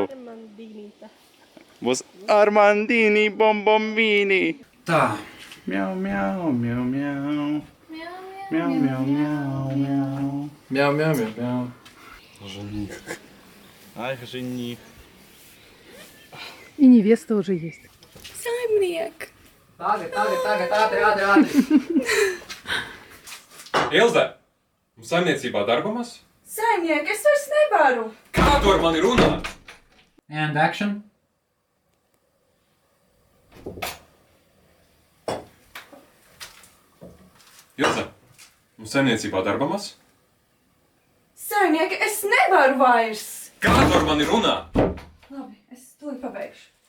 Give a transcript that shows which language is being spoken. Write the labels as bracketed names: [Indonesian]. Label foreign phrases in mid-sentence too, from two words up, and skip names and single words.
[Latvian] Būs Armandini Bombombini! Tā. Miau, miau, miau, miau. Miau, miau, miau, miau. Мяу-мяу-мяу. [Russian] Жених. Ай, жених. И невеста уже есть. [Latvian] Saimniek. Tagad. Ilze, mums saimniecībā darbamas? Saimniek, es vairs nevaru. Kā tu ar mani runā? [English] And action. [Latvian] Ilze, mums saimniecībā darbamas? Saimniek, es nevaru vairs. Kā tu ar mani runā? Labi, es tūlīt pabeigšu.